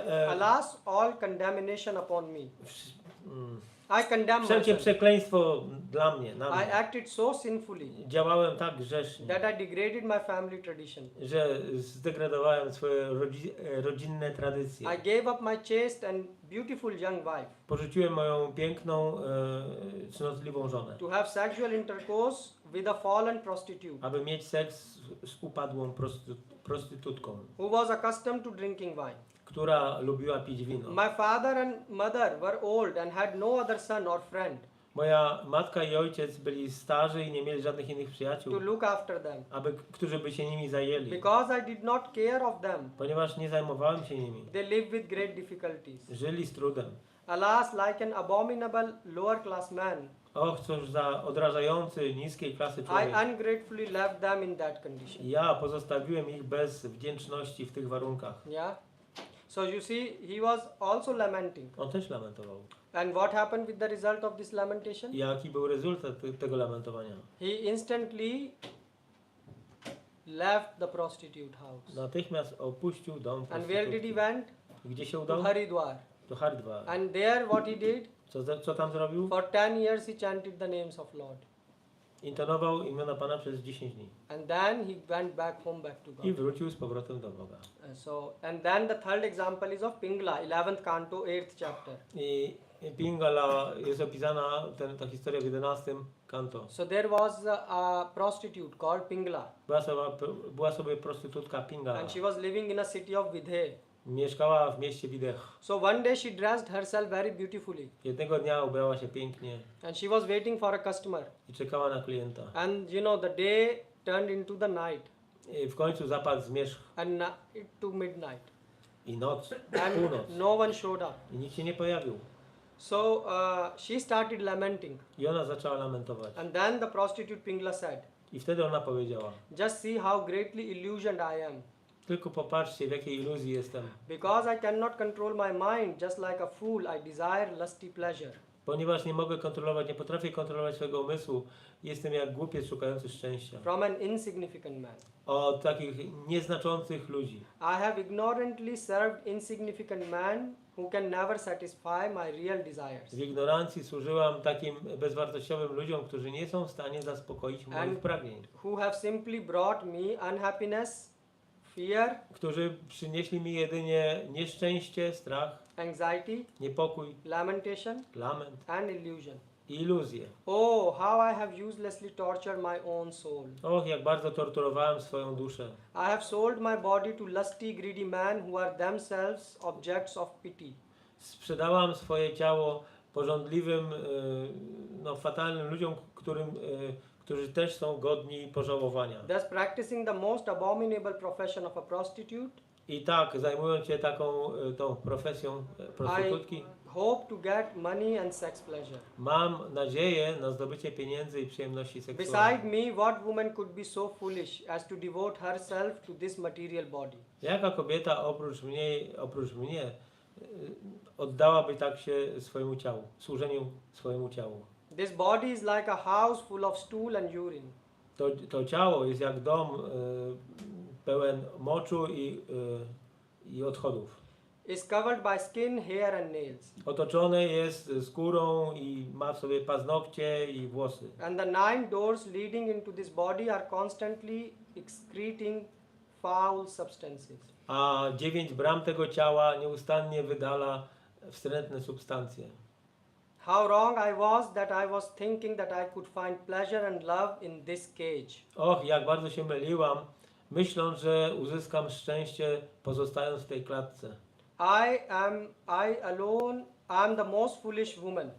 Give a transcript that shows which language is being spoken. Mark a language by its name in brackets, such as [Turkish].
[English] Alas, all condemnation upon me. I condemn [Polish] Wszelkie [English] myself. [Polish] przekleństwo dla mnie, na [English] I [Polish] mnie. [English] acted so sinfully [Polish] Działałem tak grzecznie, [English] that I degraded my family tradition. [Polish] że zdegradowałem swoje rodzinne tradycje. [English] I gave up my chaste and beautiful young wife [Polish] Porzuciłem moją piękną, cnotliwą żonę, [English] to have sexual intercourse with a fallen prostitute [Polish] aby mieć seks z upadłą prostytutką, [English] who was accustomed to drinking wine. [Polish] która lubiła pić wino. [English] My father and mother were old and had no other son or friend [Polish] Moja matka i ojciec byli starzy i nie mieli żadnych innych przyjaciół, [English] to look after them. [Polish] którzy by się nimi zajęli. [English] Because I did not care of them, [Polish] Ponieważ nie zajmowałem się nimi, [English] they lived with great difficulties. [Polish] żyli z trudem. [English] Alas, like an abominable lower class man, [Polish] Och, cóż za odrażający, niskiej klasy [English] I [Polish] człowiek. [English] ungratefully left them in that condition. [Polish] Ja pozostawiłem ich bez wdzięczności w tych warunkach. [English] Yeah. So you see, he was also lamenting. [Polish] On też lamentował. [English] And what happened with the result of this lamentation? [Polish] I jaki był rezultat tego lamentowania? [English] He instantly left the prostitute house. [Polish] Natychmiast opuścił dom [English] And where did he [Polish] prostytutki. [English] went? [Polish] Gdzie się [English] To [Polish] udał? [English] Haridwar. [Polish] Do Haridwar. [English] And there what he did? [Polish] Co tam zrobił? [English] For 10 years he chanted the names of Lord. [Polish] Intonował imiona Pana przez 10 dni. [English] And then he went back home, back to God. [Polish] I wrócił z powrotem do Boga. [English] And then the third example is of Pingla, 11th canto, 8th chapter. [Polish] I Pingala jest opisana, ta historia w 11 kanto. [English] So there was a prostitute called Pingla, [Polish] Była sobie prostytutka Pingala. [English] and she was living in a city of Vidhe. [Polish] Mieszkała w mieście Widech. [English] So one day she dressed herself very beautifully, [Polish] Jednego dnia ubrała się pięknie [English] and she was waiting for a customer. [Polish] i czekała na klienta. [English] And you know, the day turned into the night, [Polish] I w końcu zapadł zmierzch [English] and it to midnight, [Polish] i noc, [English] and [Polish] północ. [English] no one showed up. [Polish] I nikt się nie pojawił. [English] So she started lamenting, [Polish] I ona zaczęła lamentować. [English] and then the prostitute Pingla said, [Polish] I wtedy ona powiedziała: [English] "Just see how greatly illusioned I am, [Polish] tylko popatrzcie, w jakiej iluzji jestem. [English] because I cannot control my mind. Just like a fool, I desire lusty pleasure." [Polish] Ponieważ nie mogę kontrolować, nie potrafię kontrolować swojego umysłu, jestem jak głupiec szukający szczęścia. [English] From an insignificant man. [Polish] Od takich nieznaczących ludzi. [English] I have ignorantly served insignificant man who can never satisfy my real desires. [Polish] W ignorancji służyłam takim bezwartościowym ludziom, którzy nie są w stanie zaspokoić moich [English] And [Polish] pragnień. [English] who have simply brought me unhappiness, fear, [Polish] Którzy przynieśli mi jedynie nieszczęście, strach, [English] anxiety, [Polish] niepokój, [English] lamentation, [Polish] lament [English] and illusion. [Polish] i iluzje. [English] Oh, how I have uselessly tortured my own soul. [Polish] Och, jak bardzo torturowałem swoją duszę. [English] I have sold my body to lusty, greedy men who are themselves objects of pity. [Polish] Sprzedałam swoje ciało pożądliwym, fatalnym ludziom, którzy też są godni pożałowania. [English] Thus practicing the most abominable profession of a prostitute, [Polish] I tak, zajmując się tą profesją prostytutki, [English] hope to get money and sex pleasure. [Polish] mam nadzieję na zdobycie pieniędzy i przyjemności [English] Beside [Polish] seksualnej. [English] me, what woman could be so foolish as to devote herself to this material body? [Polish] Jaka kobieta oprócz mnie oddałaby tak się swojemu ciału, służeniu swojemu ciału? [English] This body is like a house full of stool and urine. [Polish] To ciało jest jak dom pełen moczu i odchodów. [English] Is covered by skin, hair and nails. [Polish] Otoczone jest skórą i ma w sobie paznokcie i włosy. [English] And the 9 doors leading into this body are constantly excreting foul substances. [Polish] A 9 bram tego ciała nieustannie wydala wstrętne substancje. [English] How wrong I was that I was thinking that I could find pleasure and love in this cage. [Polish] Och, jak bardzo się myliłam, myśląc, że uzyskam szczęście pozostając w tej klatce. [English] I alone am the most foolish woman.